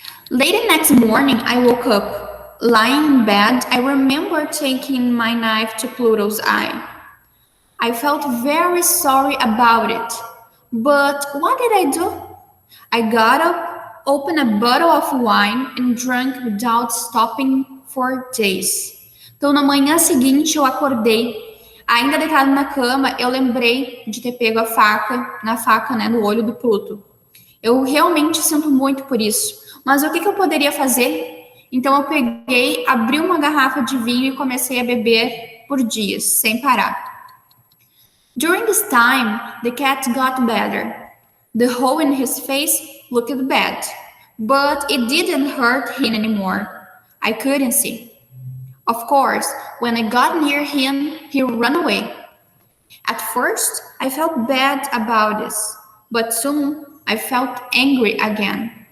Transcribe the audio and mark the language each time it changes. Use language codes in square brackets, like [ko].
[en] Late next morning, I woke up. Lying in bed, I remember taking my knife to Pluto's eye. I felt very sorry about it. But what did I do? I got up, opened a bottle of wine, and drank without stopping for days. [pt] Então, na manhã seguinte, eu acordei. Ainda deitado na cama, eu lembrei de ter pego a faca, né, no olho do Pluto. Eu realmente sinto muito por isso. Mas o que eu poderia fazer? Então, eu peguei, abri uma garrafa de vinho e comecei a beber por dias, sem parar. [en] During this time, the cat got better. The hole in his face looked bad, but it didn't hurt him anymore. I couldn't see. Of course, when I got near him, he ran away. At first, I felt bad about this, but soon I felt angry again.